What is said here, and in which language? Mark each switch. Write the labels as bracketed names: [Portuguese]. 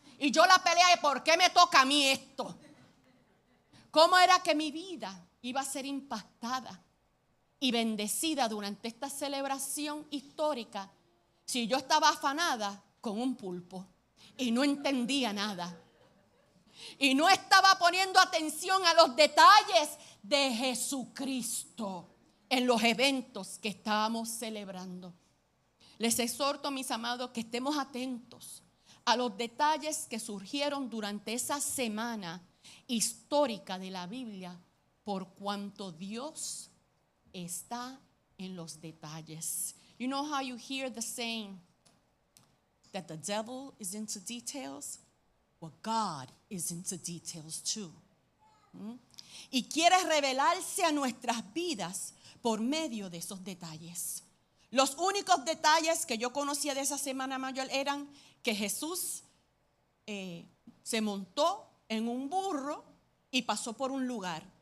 [Spanish] Y yo la peleé, ¿por qué me toca a mí esto? ¿Cómo era que mi vida iba a ser impactada y bendecida durante esta celebración histórica si yo estaba afanada con un pulpo y no entendía nada y no estaba poniendo atención a los detalles de Jesucristo en los eventos que estábamos celebrando? Les exhorto, mis amados, que estemos atentos a los detalles que surgieron durante esa semana histórica de la Biblia, por cuanto Dios está en los detalles. [English] You know how you hear the saying that the devil is into details? Well, God is into details too. [Spanish] Y quiere revelarse a nuestras vidas por medio de esos detalles. Los únicos detalles que yo conocía de esa Semana Mayor eran que Jesús se montó en un burro y pasó por un lugar.